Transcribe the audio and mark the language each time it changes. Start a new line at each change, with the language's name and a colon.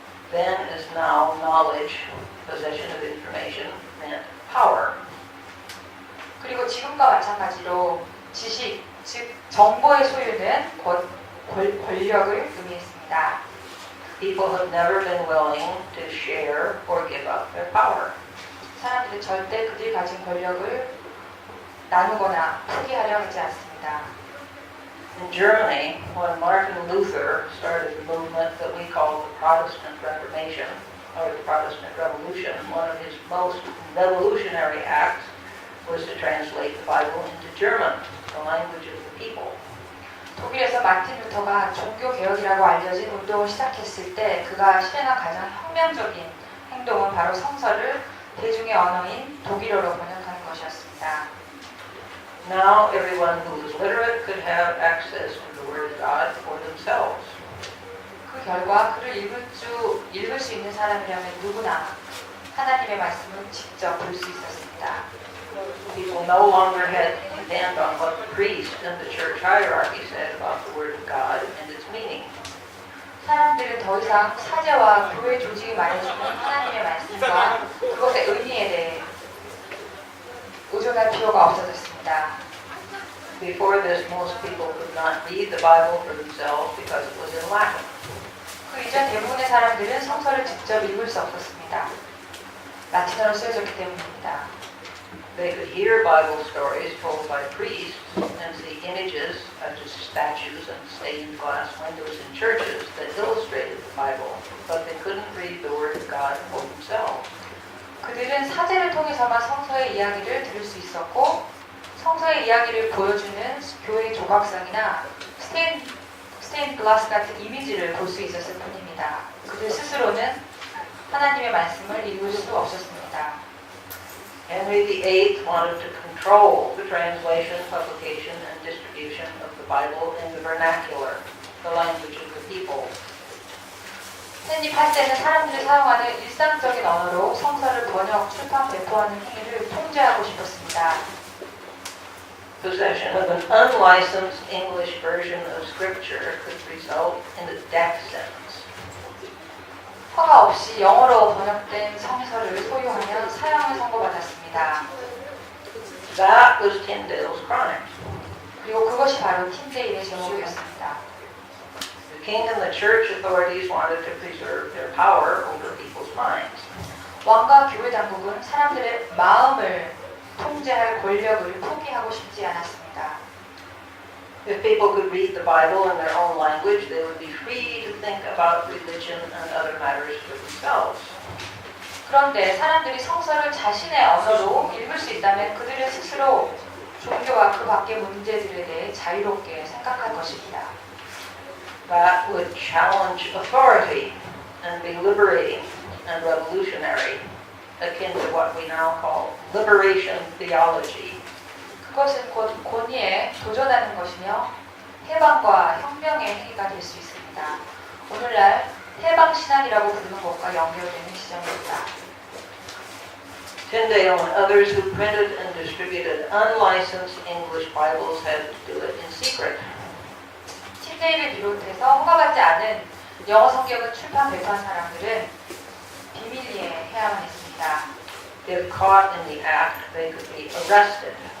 English: Then as now, knowledge, possession of information, meant power.
Korean: 그리고 지금과 마찬가지로 지식, 즉 정보의 소유는 권력을 의미했습니다.
English: People have never been willing to share or give up their power.
Korean: 사람들은 절대 그들이 가진 권력을 나누거나 포기하려 하지 않습니다.
English: In Germany, when Martin Luther started the movement that we call the Protestant Reformation, or the Protestant Revolution, one of his most revolutionary acts was to translate the Bible into German, the language of the people.
Korean: 독일에서 마틴 루터가 종교 개혁이라고 알려진 운동을 시작했을 때 그가 실행한 가장 혁명적인 행동은 바로 성서를 대중의 언어인 독일어로 번역하는 것이었습니다.
English: Now everyone who was literate could have access to the Word of God for themselves.
Korean: 그 결과 그를 읽을 수 있는 사람이라면 누구나 하나님의 말씀을 직접 볼 수 있었습니다.
English: People no longer had to depend on what the priest and the church hierarchy said about the Word of God and its meaning.
Korean: 사람들은 더 이상 사제와 교회 조직이 말해주는 하나님의 말씀과 그것의 의미에 대해 의존할 필요가 없어졌습니다.
English: Before this, most people could not read the Bible for themselves because it was in Latin.
Korean: 그 이전 대부분의 사람들은 성서를 직접 읽을 수 없었습니다. 라틴어로 쓰여졌기 때문입니다.
English: They could hear Bible stories told by priests and see images such as statues and stained glass windows in churches that illustrated the Bible, but they couldn't read the Word of God for themselves.
Korean: 그들은 사제를 통해서만 성서의 이야기를 들을 수 있었고 성서의 이야기를 보여주는 교회 조각상이나 스테인 글라스 같은 이미지를 볼 수 있었을 뿐입니다. 그들 스스로는 하나님의 말씀을 읽을 수 없었습니다.
English: Henry VIII wanted to control the translation, publication, and distribution of the Bible in the vernacular, the language of the people.
Korean: 헨리 8세는 사람들이 사용하는 일상적인 언어로 성서를 번역, 출판, 배포하는 행위를 통제하고 싶었습니다.
English: Possession of an unlicensed English version of Scripture could result in a death sentence.
Korean: 허가 없이 영어로 번역된 성서를 소유하면 사형을 선고받았습니다.
English: That was Tyndale's crime.
Korean: 그리고 그것이 바로 틴데일의 제목이었습니다.
English: The king and the church authorities wanted to preserve their power over people's minds.
Korean: 왕과 교회 당국은 사람들의 마음을 통제할 권력을 포기하고 싶지 않았습니다.
English: If people could read the Bible in their own language, they would be free to think about religion and other matters for themselves.
Korean: 그런데 사람들이 성서를 자신의 언어로 읽을 수 있다면 그들은 스스로 종교와 그 밖의 문제들에 대해 자유롭게 생각할 것입니다.
English: That would challenge authority and be liberating and revolutionary, akin to what we now call liberation theology.
Korean: 그것은 곧 권위에 도전하는 것이며 해방과 혁명의 행위가 될 수 있습니다. 오늘날 해방신앙이라고 부르는 것과 연결되는 지점입니다.
English: Tyndale and others who printed and distributed unlicensed English Bibles had to do it in secret.
Korean: 틴데일을 비롯해서 허가받지 않은 영어 성경을 출판 배포한 사람들은 비밀리에 해야만 했습니다.
English: If caught in the act, they could be arrested.